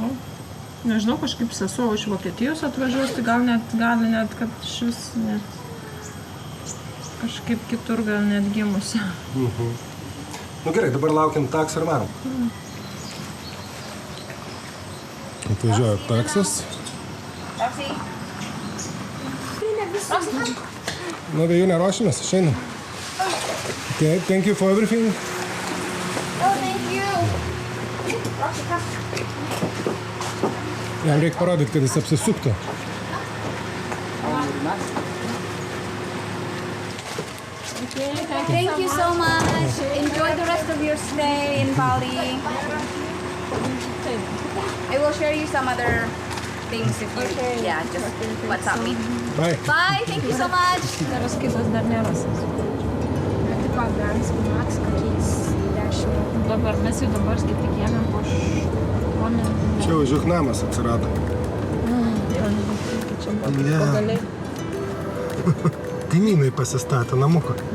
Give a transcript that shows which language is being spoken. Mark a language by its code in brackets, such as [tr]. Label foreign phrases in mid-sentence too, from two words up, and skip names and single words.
[lt] Nežinau, kažkaip sesuo iš Vokietijos atvažiuos, tai gal net, kad šis net kažkaip kitur gal net gimusi. Gerai, dabar laukiam taksą ir varom. Atvažiuoja taksas. Taxi. Vėjų neruošimės, išeinam. [en] Okay, thank you for everything. Oh, thank you. [lt] Jam reikia parodyti, kad jis apsisuktų. [en] Thank you so much. Enjoy the rest of your stay in Bali. I will share you some other things if you, just WhatsApp me. Bye. Bye, thank you so much. [lt] Dar kitas dar nerasis. Dabar mes jau dabar skaitik ėmėm po šoninį. Čia jau žiūk namas atsirado. Čia pagaliai. Kaimynai pasistatė namuką.